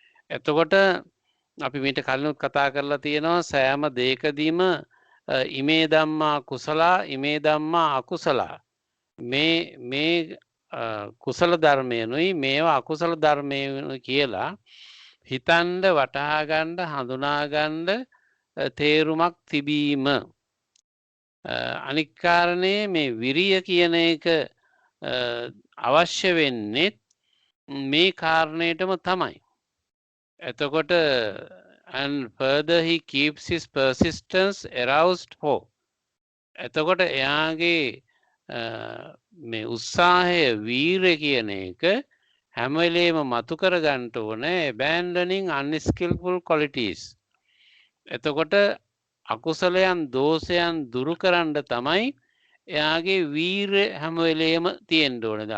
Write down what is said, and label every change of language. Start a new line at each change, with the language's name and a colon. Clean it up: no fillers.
Sinhala: එතකොට අපි මීට කලිනුත් කතා කරලා තියෙනවා සෑම දෙයකදීම
Pali: ඉමේ ධම්මා කුසලා ඉමේ ධම්මා අකුසලා
Sinhala: මේ කුසල ධර්මයනුයි මේවා අකුසල ධර්මයනුයි කියලා හිතන්න වටහා ගන්න හඳුනා ගන්න තේරුමක් තිබීම. අනික් කාරණේ මේ විරිය කියන එක අවශ්‍ය වෙන්නේ මේ කාරණේටම තමයි. එතකොට
English: and further he keeps his persistence aroused for.
Sinhala: එතකොට එයාගේ මේ උත්සාහය වීරය කියන එක හැම වෙලේම මතු කර ගන්න ඕනේ
English: abandoning unskillful qualities.
Sinhala: එතකොට අකුසලයන් දෝෂයන් දුරු කරන්න තමයි එයාගේ වීරය හැම වෙලේම තියෙන්න ඕනේ.